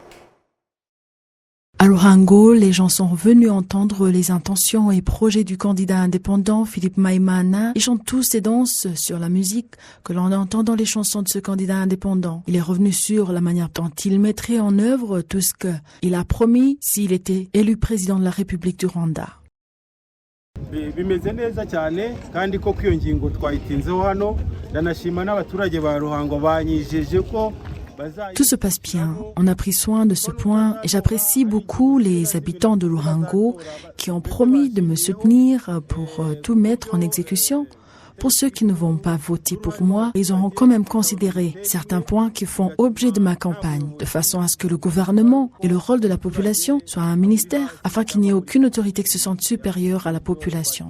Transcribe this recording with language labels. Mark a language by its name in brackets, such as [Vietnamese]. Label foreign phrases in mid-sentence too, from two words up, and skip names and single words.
[French] À Ruhango, les gens sont venus entendre les intentions et projets du candidat indépendant Philippe Maïmana. Ils chantent tous et dansent sur la musique que l'on entend dans les chansons de ce candidat indépendant. Il est revenu sur la manière dont il mettrait en œuvre tout ce qu'il a promis s'il était élu président de la République du Rwanda. [Kinyarwanda] Bimeze neza cyane kandi ko iyo ngingo twayitinzeho hano ndanashima n'abaturage ba Ruhango banyijeje ko. [French] Tout se passe bien. On a pris soin de ce point et j'apprécie beaucoup les habitants de Ruhango qui ont promis de me soutenir pour tout mettre en exécution. Pour ceux qui ne vont pas voter pour moi, ils auront quand même considéré certains points qui font objet de ma campagne, de façon à ce que le gouvernement et le rôle de la population soient un ministère, afin qu'il n'y ait aucune autorité qui se sente supérieure à la population.